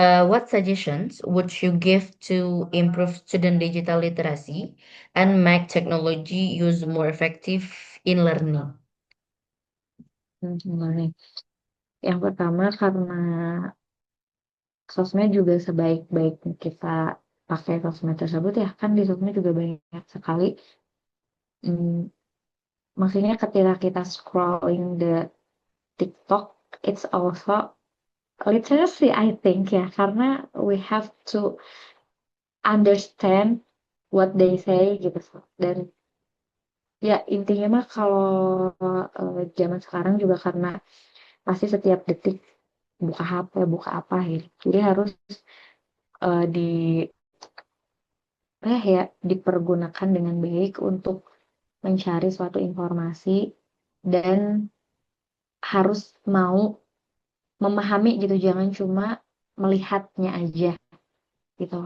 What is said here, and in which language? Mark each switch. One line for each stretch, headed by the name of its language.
English: What suggestions would you give to improve student digital literacy and make technology use more effective in learning?
Indonesian: Gimana nih? Yang pertama karena sosmed juga sebaik-baiknya kita pakai sosmed tersebut ya kan di sosmed juga banyak sekali.
English: Hmm,
Indonesian: maksudnya ketika kita
English: scrolling the TikTok, it's also literacy I think ya karena we have to understand what they say gitu.
Indonesian: Dan ya intinya mah kalau zaman sekarang juga karena pasti setiap detik buka HP, buka apa gitu. Jadi harus di ya dipergunakan dengan baik untuk mencari suatu informasi dan harus mau memahami gitu, jangan cuma melihatnya aja gitu.